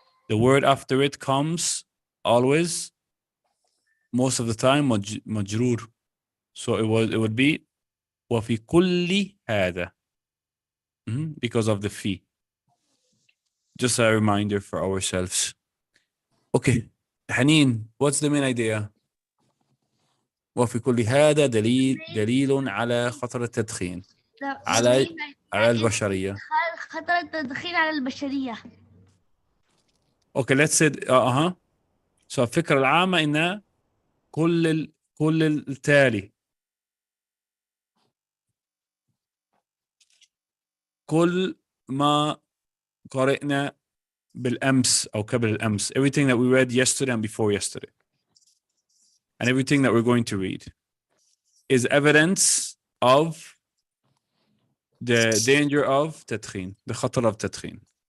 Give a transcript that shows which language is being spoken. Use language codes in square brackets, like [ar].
[en] The word after it comes always, most of the time, مجرور. So it would be [ar] وفي كل هذا. [en] Because of the fee. Just a reminder for ourselves. Okay. Haneen, what's the main idea? [ar] وفي كل هذا دليل على خطر التدخين على البشرية. خطر التدخين على البشرية. [en] Okay, let's say So [ar] الفكرة العامة إن كل التالي كل ما قرأنا بالأمس أو قبل الأمس, [en] everything that we read yesterday and before yesterday, and everything that we're going to read is evidence of the danger of تدخين, the خطر of تدخين.